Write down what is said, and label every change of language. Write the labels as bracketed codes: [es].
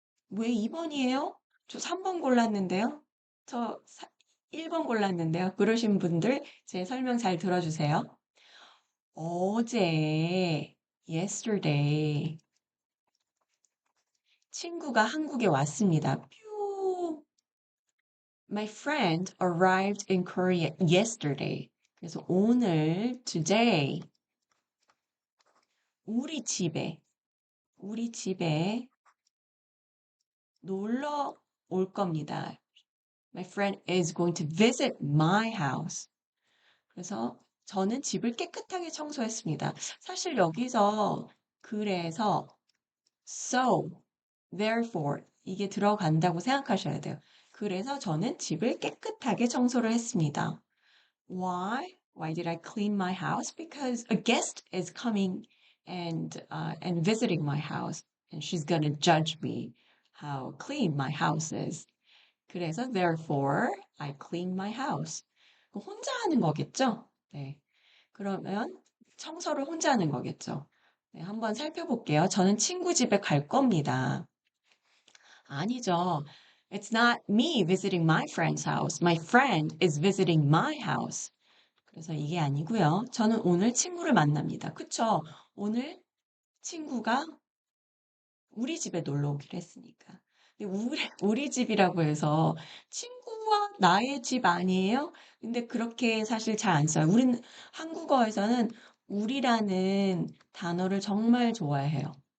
[ko] 왜 2번이에요? 저 3번 골랐는데요. 저 1번 골랐는데요. 그러신 분들 제 설명 잘 들어주세요. 어제, yesterday, 친구가 한국에 왔습니다. 뾰. [en] My friend arrived in Korea yesterday. [ko] 그래서 오늘, today, 우리 집에, 우리 집에 놀러 올 겁니다. [en] My friend is going to visit my house. [ko] 그래서 저는 집을 깨끗하게 청소했습니다. 사실 여기서 그래서 so, therefore 이게 들어간다고 생각하셔야 돼요. 그래서 저는 집을 깨끗하게 청소를 했습니다. [en] Why? Why did I clean my house? Because a guest is coming and visiting my house, and she's gonna judge me how clean my house is. 그래서 therefore I clean my house. [ko] 혼자 하는 거겠죠? 네. 그러면 청소를 혼자 하는 거겠죠? 네, 한번 살펴볼게요. 저는 친구 집에 갈 겁니다. 아니죠. [en] It's not me visiting my friend's house. My friend is visiting my house. [ko] 그래서 이게 아니고요. 저는 오늘 친구를 만납니다. 그쵸? 오늘 친구가 우리 집에 놀러 오기로 했으니까. 근데 우리 집이라고 해서 친구와 나의 집 아니에요? 근데 그렇게 사실 잘 안 써요. 한국어에서는 우리라는 단어를 정말 좋아해요.